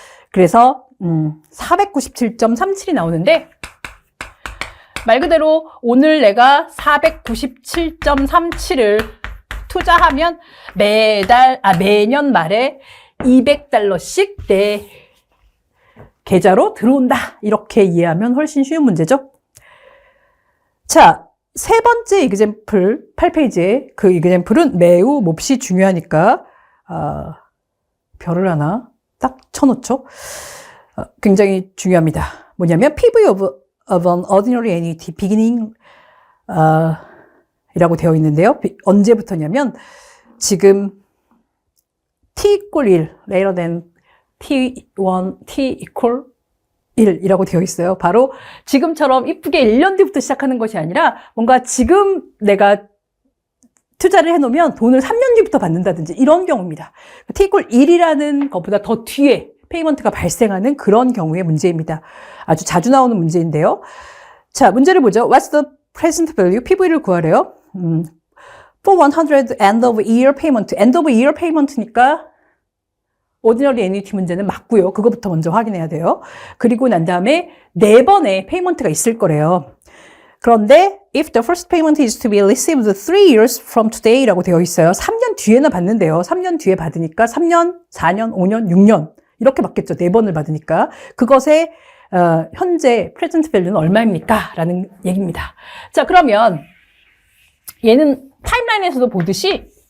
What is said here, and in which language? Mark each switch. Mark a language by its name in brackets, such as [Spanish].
[Korean] 그래서 497.37이 나오는데 말 그대로 오늘 내가 497.37을 투자하면 매년 말에 $200씩 내 계좌로 들어온다. 이렇게 이해하면 훨씬 쉬운 문제죠. 자, 세 번째 이그젬플 8페이지에 그 이그젬플은 매우 몹시 중요하니까 별을 하나 딱 쳐놓죠. 굉장히 중요합니다. [English] 뭐냐면 PV of an ordinary annuity beginning [Korean] 이라고 되어 있는데요. [English] 언제부터냐면 지금 t equal 1 later than t1 t equal 1 [Korean] 이라고 되어 있어요. 바로 지금처럼 이쁘게 1년 뒤부터 시작하는 것이 아니라 뭔가 지금 내가 투자를 해놓으면 돈을 3년 뒤부터 받는다든지 이런 경우입니다. t equal 1이라는 것보다 더 뒤에 페이먼트가 발생하는 그런 경우의 문제입니다. 아주 자주 나오는 문제인데요. 자, 문제를 보죠. [English] What's the present value? [Korean] PV를 구하래요. [English] For 100 end of year payment. [Korean] end of year payment니까 ordinary annuity 문제는 맞고요. 그거부터 먼저 확인해야 돼요. 그리고 난 다음에 4번의 페이먼트가 있을 거래요. [English] 그런데 if the first payment is to be received 3 years from today [Korean] 라고 되어 있어요. 3년 뒤에나 받는데요. 3년 뒤에 받으니까 3년, 4년, 5년, 6년 이렇게 받겠죠. 4번을 받으니까. 그것의 현재 present value는 얼마입니까? 라는 얘기입니다. 자, 그러면 얘는 타임라인에서도 보듯이